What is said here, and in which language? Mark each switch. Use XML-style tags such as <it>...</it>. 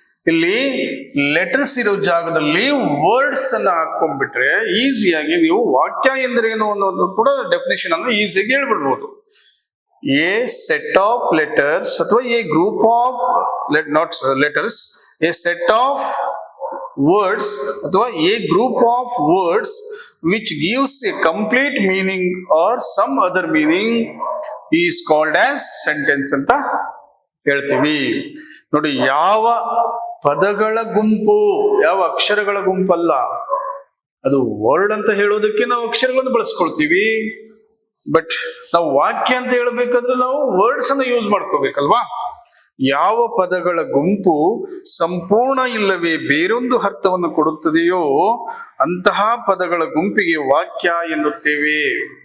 <kn>ಇಲ್ಲಿ ಲೆಟರ್ಸ್ ಇರೋ ಜಾಗದಲ್ಲಿ ವರ್ಡ್ಸ್ ಅನ್ನ ಹಾಕೊಂಡ್ಬಿಟ್ರೆ ಈಸಿಯಾಗಿ ನೀವು ವಾಕ್ಯ ಎಂದರೇನು ಅನ್ನೋದು ಕೂಡ ಡೆಫಿನೇಷನ್ ಅನ್ನು ಈಸಿಯಾಗಿ ಹೇಳ್ಬಿಡ್ಬೋದು.</kn> <en>a set of letters</en> <kn>ಅಥವಾ</kn> <en>a group of not letters, a set of words ಅಥವಾ a group of words which gives a complete meaning or some other meaning is called as sentence</en> <kn>ಅಂತ ಹೇಳ್ತೀವಿ. ನೋಡಿ, ಯಾವ ಪದಗಳ ಗುಂಪು, ಯಾವ ಅಕ್ಷರಗಳ ಗುಂಪಲ್ಲ, ಅದು ವರ್ಡ್ ಅಂತ ಹೇಳೋದಕ್ಕೆ ನಾವು ಅಕ್ಷರಗಳನ್ನು ಬಳಸ್ಕೊಳ್ತೀವಿ. ಬಟ್ ನಾವು ವಾಕ್ಯ ಅಂತ ಹೇಳ್ಬೇಕಾದ್ರೆ ನಾವು ವರ್ಡ್ಸ್ ಅನ್ನ ಯೂಸ್ ಮಾಡ್ಕೋಬೇಕಲ್ವಾ. ಯಾವ ಪದಗಳ ಗುಂಪು ಸಂಪೂರ್ಣ ಇಲ್ಲವೇ ಬೇರೊಂದು ಅರ್ಥವನ್ನು ಕೊಡುತ್ತದೆಯೋ ಅಂತಹ ಪದಗಳ ಗುಂಪಿಗೆ ವಾಕ್ಯ ಎನ್ನುತ್ತೇವೆ.</kn>